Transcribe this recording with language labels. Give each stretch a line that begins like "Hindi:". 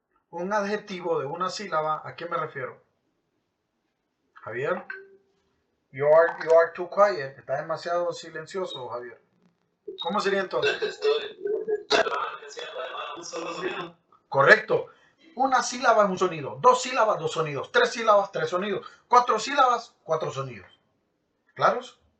Spanish: Un adjetivo de una sílaba, ¿a qué me refiero?
English: Javier, you are too quiet.
Spanish: Está demasiado silencioso, Javier. ¿Cómo sería entonces? Estoy además un solo sonido. Correcto. Una sílaba es un sonido. 2 sílabas, 2 sonidos. 3 sílabas, 3 sonidos. 4 sílabas, 4 sonidos. ¿Claros?